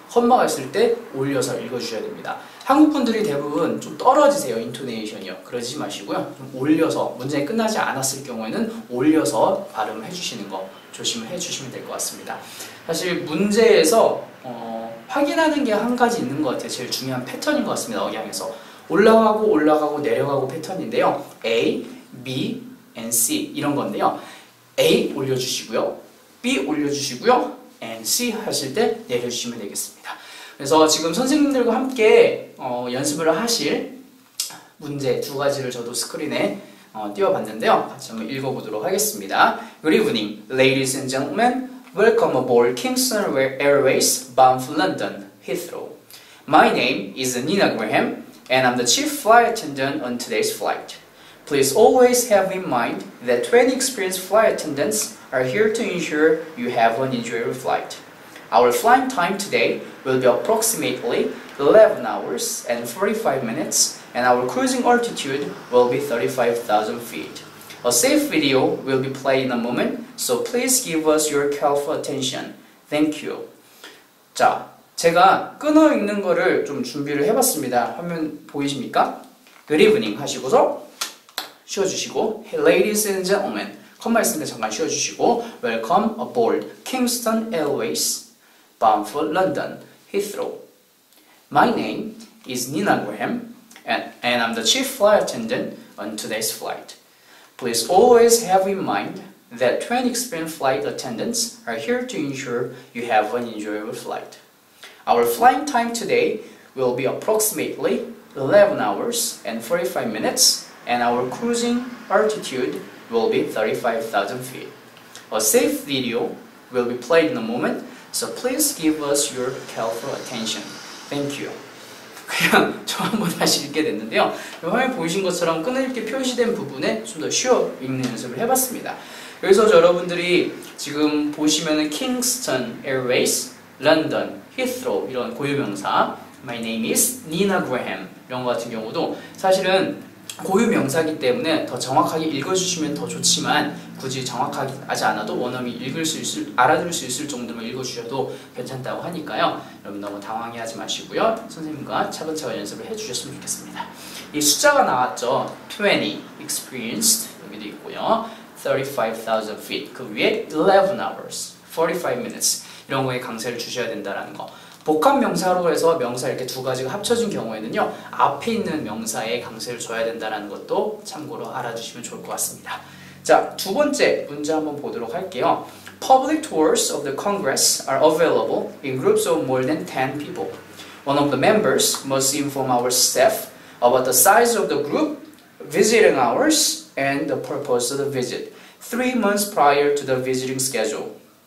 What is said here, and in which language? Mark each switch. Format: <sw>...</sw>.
<ko>컴마가 있을 때 올려서 읽어주셔야 됩니다. 한국 분들이 대부분 좀 떨어지세요, 인토네이션이요. 그러지 마시고요. 좀 올려서, 문장이 끝나지 않았을 경우에는 올려서 발음을 해주시는 거 조심을 해주시면 될 것 같습니다. 사실 문제에서 확인하는 게 한 가지 있는 것 같아요. 제일 중요한 패턴인 것 같습니다. 억양에서 올라가고 내려가고 패턴인데요. A, B, and C 이런 건데요. A 올려주시고요, B 올려주시고요, and C 하실 때 내려주시면 되겠습니다. 그래서 지금 선생님들과 함께 연습을 하실 문제 두 가지를 저도 스크린에 띄워봤는데요. 같이 한번 읽어보도록 하겠습니다.</ko> <en>Good evening, ladies and gentlemen. Welcome aboard Kingston Airways bound for London, Heathrow. My name is Nina Graham, and I'm the chief flight attendant on today's flight. Please always have in mind that 20 experienced flight attendants are here to ensure you have an enjoyable flight. Our flying time today will be approximately 11 hours and 45 minutes, and our cruising altitude will be 35,000 feet. A safe video will be played in a moment, so please give us your careful attention. Thank you.</en> <ko>자, 제가 끊어 읽는 거를 좀 준비를 해봤습니다. 화면 보이십니까?</ko> <en>Good evening</en> <ko>하시고서 쉬어주시고</ko> <en>Ladies and gentlemen</en> <ko>컴마 있으니까 잠깐 쉬어주시고</ko> <en>Welcome aboard Kingston Airways bound for London, Heathrow. My name is Nina Graham, and I'm the chief flight attendant on today's flight. Please always have in mind that 20 experienced flight attendants are here to ensure you have an enjoyable flight. Our flying time today will be approximately 11 hours and 45 minutes, and our cruising altitude will be 35,000 feet. A safe video will be played in a moment, so please give us your careful attention. Thank you.</en> <ko>그냥 저 한번 다시 읽게 됐는데요. 화면 보이신 것처럼 끊어읽기 표시된 부분에 좀 더 쉬어 읽는 연습을 해봤습니다. 여기서 여러분들이 지금 보시면은 킹스턴 에어웨이스, 런던, 히스로 이런 고유명사,</ko> <en>My name is Nina Graham</en> <ko>이런 것 같은 경우도 사실은 고유명사이기 때문에 더 정확하게 읽어주시면 더 좋지만 굳이 정확하게 하지 않아도 원어민 알아들을 수 있을 정도만 읽어주셔도 괜찮다고 하니까요. 여러분 너무 당황해하지 마시고요. 선생님과 차근차근 연습을 해주셨으면 좋겠습니다. 이 숫자가 나왔죠. 20, experienced 여기도 있고요. 35,000 feet 그 위에 11 hours, 45 minutes 이런 거에 강세를 주셔야 된다는 거. 복합 명사로 해서 명사 이렇게 두 가지가 합쳐진 경우에는요 앞에 있는 명사에 강세를 줘야 된다는 것도 참고로 알아주시면 좋을 것 같습니다. 자, 두 번째 문제 한번 보도록 할게요.</ko> <en>Public tours of the Congress are available in groups of more than 10 people. One of the members must inform our staff about the size of the group, visiting hours, and the purpose of the visit 3 months prior to the visiting schedule.</en>